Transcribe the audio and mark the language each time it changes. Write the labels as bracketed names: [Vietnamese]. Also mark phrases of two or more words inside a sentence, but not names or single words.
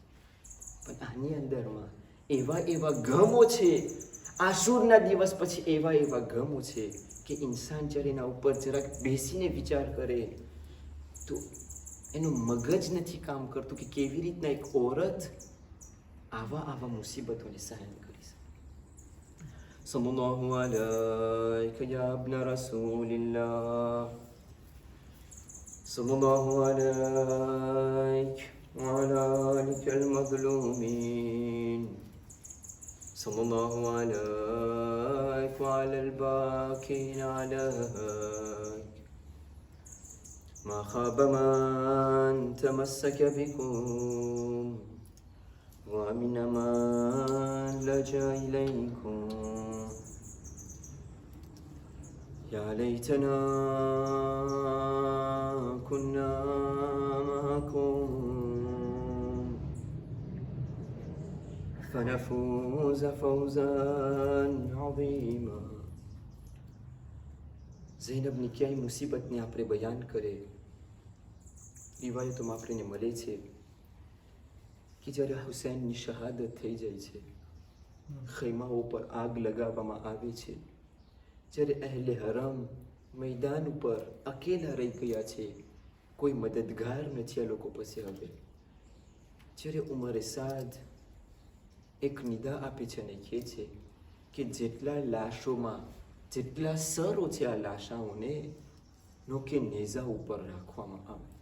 [Gujarati] પણ આની અંદરમાં એવા ગમો છે, આશુરના દિવસ પછી એવા ગમો છે કે ઇન્સાન જ્યારે એના ઉપર જરાક બેસીને વિચાર કરે તો એનું મગજ નથી કામ કરતું કે કેવી રીતના એક ઓરત આવા મુસીબતોને સહન કરી શકે. [Arabic] صلى الله عليك يا ابن رسول الله، صلى الله عليك وعلى آلك المظلومين، صلى الله عليك وعلى الباكين عليك، ما خاب من تمسك بكم وأمن من لجأ إليكم، يا ليتنا كنا معكم فنفوز فوزا عظيما. [Gujarati] ઝૈનબની ક્યાંય મુસીબતને આપણે બયાન કરે, રિવાયતોમાં આપણને મળે છે કે જ્યારે હુસૈનની શહાદત થઈ જાય છે, ખૈમાઓ પર આગ લગાવવામાં આવે છે, જ્યારે અહેલે હરમ મેદાન ઉપર અકેલા રહી ગયા છે, કોઈ મદદગાર નથી આ લોકો પાસે હવે, જ્યારે ઉમરે સાદ એક નિદા આપે છે અને કહે છે કે જેટલા લાશોમાં, જેટલા સરો છે આ લાશાઓને નોકે નેઝા ઉપર રાખવામાં આવે.